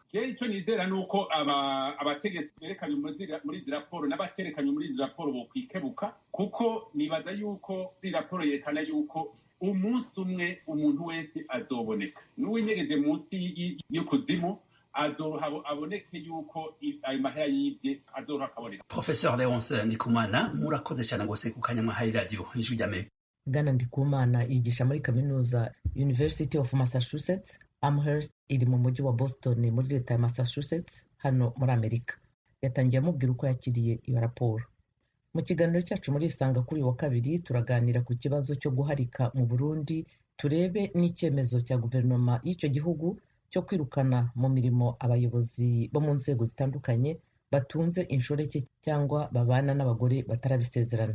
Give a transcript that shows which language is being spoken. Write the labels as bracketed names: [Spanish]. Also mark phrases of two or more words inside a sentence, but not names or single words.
[Rundi] Icyo nizera nuko abategetsi berekanye muri izi raporo n'abaterekanye muri izi raporo bo kwikebuka, kuko nibaza yuko izi raporo yerekana yuko umunsi umwe umuntu wese azoboneka, n'uwinyegeje munsi y'ukuzimu aboneke yuko ayo mahera yibye azoha akaboneka. Professor Leonce Ndikumana, murakoze cyane gose ku kanya mwahaye radio Ijwi ry'Amerika. [Kinyarwanda] Bwana Ndikumana yigisha muri kaminuza University of Massachusetts Amherst iri mu mujyi wa Boston muri leta ya Massachusetts hano muri Amerika. [Rundi] Yatangiye amubwira uko yakiriye iyo raporo. Mu kiganiro cyacu muri Isanga kuri wa kabiri turaganira ku kibazo cyo guharika mu Burundi, turebe n'icyemezo cya guverinoma y'icyo gihugu cyo kwirukana mu mirimo abayobozi bo mu nzego zitandukanye batunze inshoreke cyangwa babana n'abagore batarabisezerana.